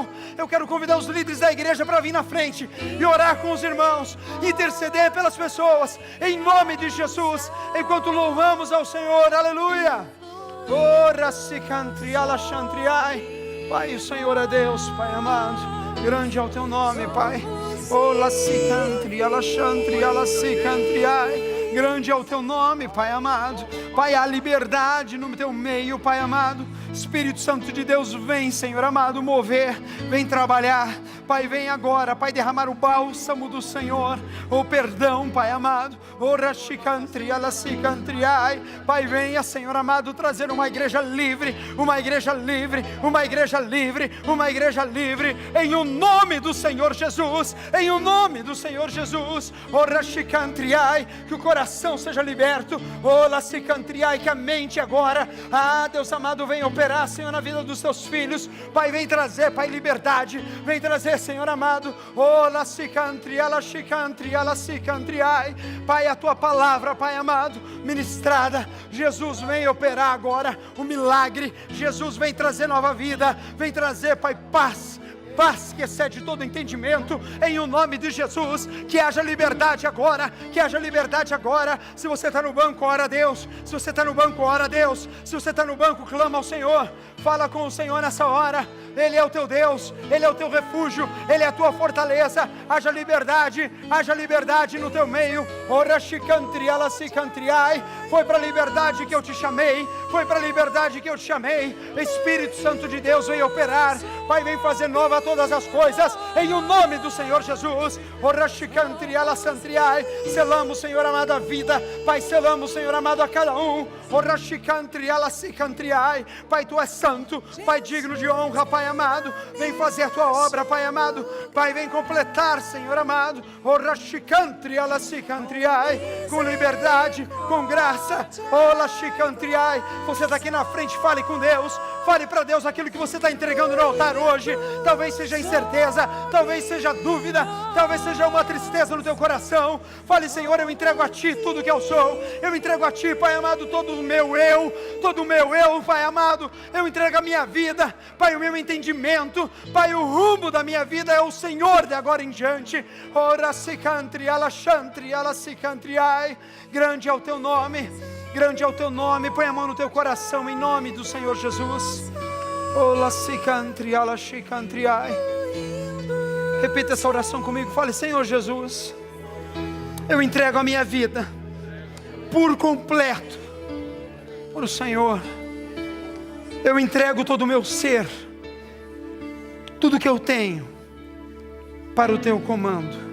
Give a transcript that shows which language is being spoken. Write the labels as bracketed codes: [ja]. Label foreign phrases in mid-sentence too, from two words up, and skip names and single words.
[pt] Eu quero convidar os líderes da igreja para vir na frente e orar com os irmãos, interceder pelas pessoas, em nome de Jesus, enquanto louvamos ao Senhor, aleluia. Ora, chicantri, alachantriai. Pai, o Senhor é Deus, Pai amado, grande é o teu nome, Pai. Oh, la sicantri, alachantri, alacicantriai. Grande é o teu nome, Pai amado. Pai, há liberdade no teu meio, Pai amado. Espírito Santo de Deus, vem, Senhor amado, mover, vem trabalhar. Pai, vem agora, Pai, derramar o bálsamo do Senhor, o perdão, Pai amado, o rachicantria, la cicantriai. Pai, venha, Senhor amado, trazer uma igreja livre, uma igreja livre, uma igreja livre, uma igreja livre, em o nome do Senhor Jesus, em o nome do Senhor Jesus. O rachicantriai, que o coração seja liberto, o la cicantriai, que a mente agora, Deus amado, vem operar, Senhor, na vida dos teus filhos. Pai, vem trazer, Pai, liberdade, vem trazer, Senhor amado, oh, la cicantria, la chicantria, la cicantriai. Pai, a tua palavra, Pai amado, ministrada, Jesus, vem operar agora o milagre, Jesus vem trazer nova vida, vem trazer, Pai, paz que excede todo entendimento, em o nome de Jesus. Que haja liberdade agora, que haja liberdade agora. Se você está no banco, ora a Deus. Se você está no banco, ora a Deus. Se você está no banco, clama ao Senhor, fala com o Senhor nessa hora. Ele é o teu Deus, Ele é o teu refúgio, Ele é a tua fortaleza. Haja liberdade no teu meio. Ora chicantria, la cicantriai. Foi para a liberdade que eu te chamei, foi para a liberdade que eu te chamei. Espírito Santo de Deus, vem operar, Pai, vem fazer nova todas as coisas, em o nome do Senhor Jesus. Ora chicantria, la santriai. Selamos, Senhor amado, a vida, Pai, selamos, Senhor amado, a cada um. Ora chicantria, la cicantriai. Pai, tu és santo, Pai, digno de honra, Pai amado, vem fazer a tua obra, Pai amado, Pai, vem completar, Senhor amado, ora chicantria, la cicantriai, com liberdade, com graça, la chicantriai. Você está aqui na frente, fale com Deus, fale para Deus aquilo que você está entregando no altar hoje. Talvez seja incerteza, talvez seja dúvida, talvez seja uma tristeza no teu coração. Fale: Senhor, eu entrego a Ti tudo que eu sou, eu entrego a Ti, Pai amado, todo o meu eu, Pai amado, eu entrego a minha vida, Pai, o meu entendimento, Pai, o rumo da minha vida é o Senhor de agora em diante. Ora cicantria, la chantria, la cicantriai. Grande é o teu nome, grande é o teu nome. Põe a mão no teu coração em nome do Senhor Jesus. Oh, la cicantria, la chicantriai. Repita essa oração comigo, fale: Senhor Jesus, eu entrego a minha vida por completo para o Senhor. Eu entrego todo o meu ser, tudo que eu tenho, para o teu comando.